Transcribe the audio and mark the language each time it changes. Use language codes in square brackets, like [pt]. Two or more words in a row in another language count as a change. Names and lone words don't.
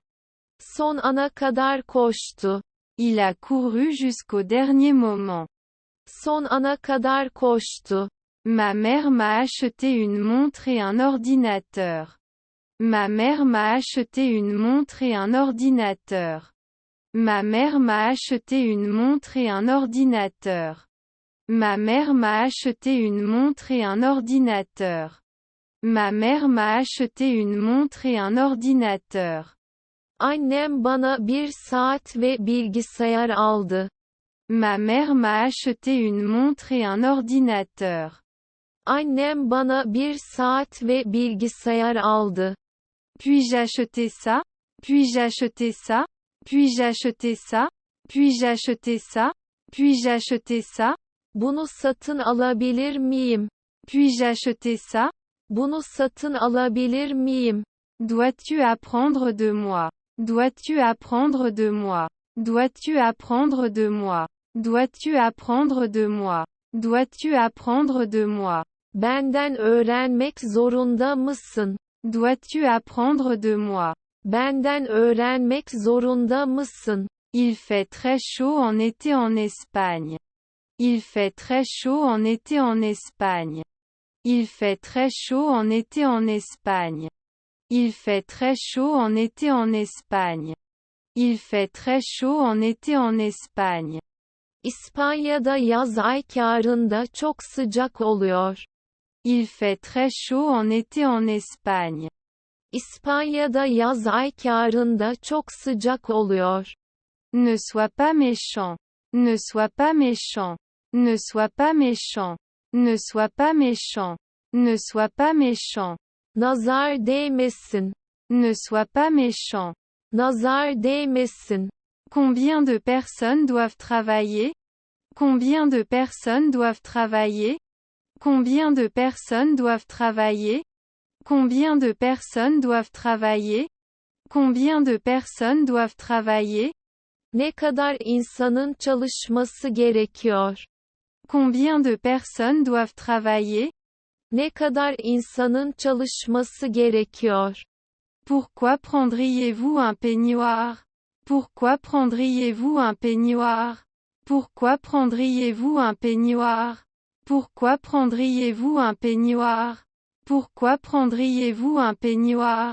[tr] Son ana kadar koştu. [fr] Il a couru jusqu'au dernier moment. [tr] Son ana kadar koştu. [fr] Ma mère m'a acheté une montre et un ordinateur. Ma mère m'a acheté une montre et un ordinateur. Ma mère m'a acheté une montre et un ordinateur. Ma mère m'a acheté une montre et un ordinateur. Ma mère m'a acheté une montre et un ordinateur. [tr] Annem bana bir saat ve bilgisayar aldı. [fr] Ma mère m'a acheté une montre et un ordinateur. [tr] Annem bana bir saat ve bilgisayar aldı. [fr] Puis-je acheter ça? Puis-je acheter ça? Puis-je acheter ça? Puis-je acheter ça? Puis-je acheter ça? [tr] Bunu satın alabilir miyim? [fr] Puis-je acheter ça? [tr] Bunu satın alabilir miyim? [fr] Dois-tu apprendre de moi? Dois-tu apprendre de moi? Dois-tu apprendre de moi? Dois-tu apprendre de moi? Dois-tu apprendre de moi? [tr] Benden öğrenmek zorunda mısın? [fr] Dois-tu apprendre de moi? [tr] Benden öğrenmek zorunda mısın? [fr] Il fait très chaud en été en Espagne. Il fait très chaud en été en Espagne. Il fait très chaud en été en Espagne. Il fait très chaud en été en Espagne. Il fait très chaud en été en Espagne. [tr] İspanya'da yaz aylarında çok sıcak oluyor. [fr] Il fait très chaud en été en Espagne. [tr] İspanya'da yaz aylarında çok sıcak oluyor. [fr] Ne sois pas méchant. Ne sois pas méchant. Ne sois pas méchant. Ne sois pas méchant. Ne sois pas méchant. [tr] Nazar değmesin. [fr] Ne sois pas méchant. [tr] Nazar değmesin. [fr] Combien de personnes doivent travailler? Combien de personnes doivent travailler? Combien de personnes doivent travailler? Combien de personnes doivent travailler? Combien de personnes doivent travailler? [tr] Ne kadar insanın çalışması gerekiyor? [fr] Combien de personnes doivent travailler? [tr] Ne kadar insanın çalışması gerekiyor? [fr] Pourquoi prendriez-vous un peignoir? Pourquoi prendriez-vous un peignoir? Pourquoi prendriez-vous un peignoir? Pourquoi prendriez-vous un peignoir? Pourquoi prendriez-vous un peignoir?